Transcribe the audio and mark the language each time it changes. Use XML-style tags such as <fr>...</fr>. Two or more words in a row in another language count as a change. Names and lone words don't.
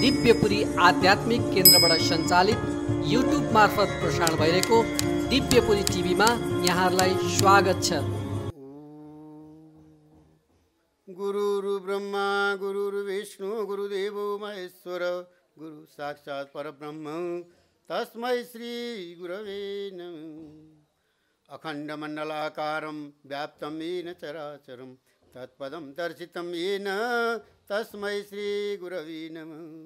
<ne>दिव्यपुरी आध्यात्मिक केन्द्रबाट सञ्चालित युट्युब मार्फत प्रसारण भइरहेको दिव्यपुरी टिभीमा यहाँहरूलाई स्वागत छ।</ne> <sa>गुरुर् ब्रह्मा गुरुर् विष्णु गुरुदेवो महेश्वर गुरु साक्षात् परब्रह्म तस्मै श्री गुरवे नमः। अखण्डमण्डलाकारं व्याप्तं येन चराचरं तत्पदं दर्शितं येन तस्मै श्री गुरवे नमः।</sa>